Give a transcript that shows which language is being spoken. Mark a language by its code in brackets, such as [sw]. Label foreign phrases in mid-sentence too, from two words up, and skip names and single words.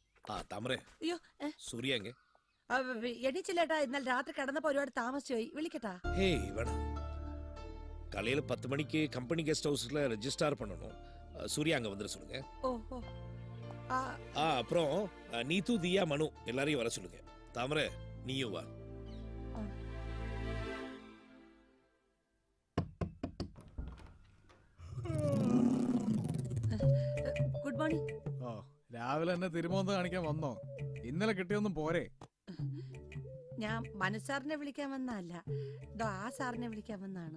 [ml] താമരേ അയ്യോ സൂര്യ എങ്ങ എണീച്ചില്ലേട്ടാ ഇന്നലെ രാത്രി കിടന്നപ്പോ ഒരുപാട് താമസിച്ചു പോയി വിളിക്കട്ടാ [ta] ஹேய் வேணாம் காலையில 10 மணிக்கு [en] company guest house [ta] ரெஜிஸ்டர் பண்ணணும் சூர்யா அங்க வந்துட சொல்லுங்க ஓஹோ அப்புறம் நீத்து தியா மனு எல்லாரையும் வர சொல்லுங்க தாமரை நீயும் வா [en] good morning [ml] ഓ രാവിലെ തന്നെ തിരുമോന്ത് കാണിക്കാൻ വന്നോ? ഇന്നലെ കിട്ടിയൊന്നും പോരെ? ഞാൻ മനു സാറിനെ വിളിക്കാൻ വന്നല്ല, ആ സാറിനെ വിളിക്കാൻ വന്നാണ്.